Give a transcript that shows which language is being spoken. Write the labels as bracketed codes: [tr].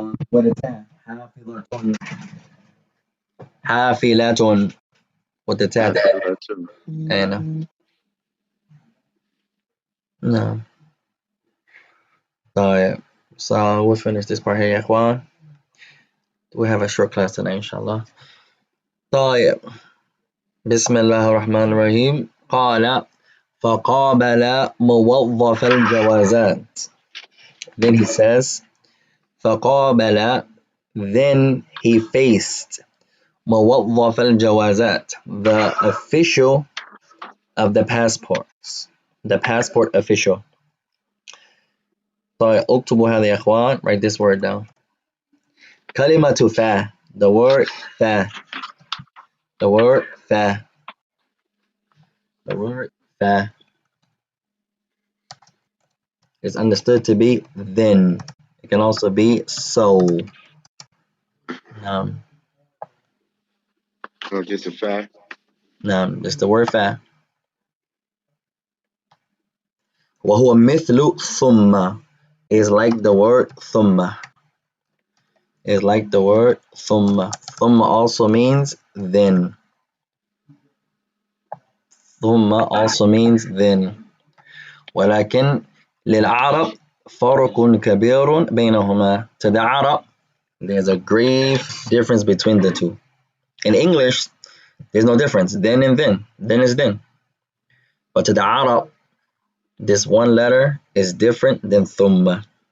[en] What is that? حافظة. حافلة. With the tat. [ar] Hafilatun. [en] And no. [ar] طيب. [en] So we'll finish this part here, [ar] يا إخوان. [en] We have a short class tonight, inshallah. [ar] طيب. بسم الله الرحمن الرحيم. قال فقابل موظف الجوازات. [en] Then he says فقابل, then he faced [ar] موظف الجوازات, [en] the official of the passports, the passport official. [ar] طيب اكتبوا هذا يا اخوان. [en] Write this word down. [ar] كلمة فا, [en] the word فا, the word فا, the word فا is understood to be then. It can also be so. Just a fact. It's the word فا. [ar] وهو مثل ثم, [en] is like the word ثم, is like the word ثم. ثم also means then. ثم also means then. [ar] ولكن للعرب فرق كبير بينهما. [en] To the Arab, there's a grave difference between the two. In English, there's no difference. Then and then. Then is then. But to the Arab, this one letter is different than ثم.